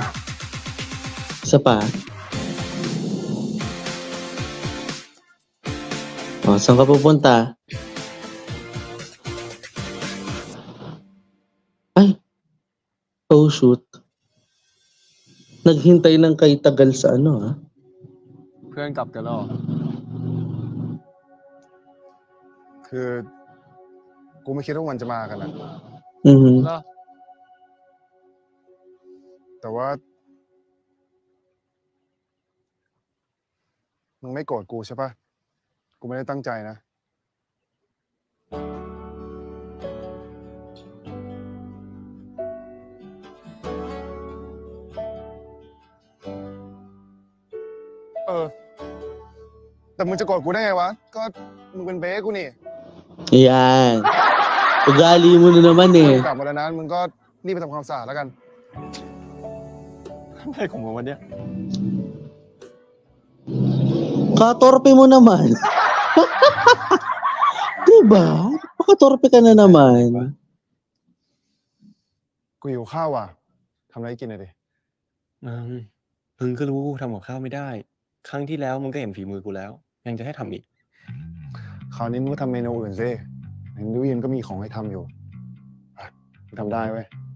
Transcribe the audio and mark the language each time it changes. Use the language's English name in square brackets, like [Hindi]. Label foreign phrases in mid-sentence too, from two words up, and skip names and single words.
[Filipino] Isa pa. O, saan ka pupunta? Ay. [English] Oh, shoot. [Filipino] Naghintay ng kay tagal sa ano, ha? [Thai] เพื่อนกลับกันแล้วเหรอคือ กูไม่คิดว่ามันจะมากันนะ Mhm. เหรอ แต่ว่า มึงไม่โกรธกูใช่ปะกูไม่ได้ตั้งใจนะ แต่มึงจะโกรธกูได้ไงวะ ก็มึงเป็นเบ๊กูนี่ [Filipino] Yan. Ugali mo na naman [Thai] มึ [Filipino] eh. [Thai] งกลับมาแล้วนะมึงก็รีบไปทำความสะอาดแล้วกัน อะไรของมึงวันเนี้ย [Filipino] Katorpe mo naman. Diba? Pakatorpe ka na naman. [Thai] กูหิวข้าวว่ะทำอะไรให้กินหน่อยดิ มึงก็รู้กูทำกับข้าวไม่ได้ ครั้งที่แล้วมึงก็เห็นฝีมือกูแล้ว ยังจะให้ทำอีก คราวนี้มึงก็ทำเมนูอื่นสิเห็นดูยินก็มีของให้ทำอยู่อ่ะมึงทำได้เว้ย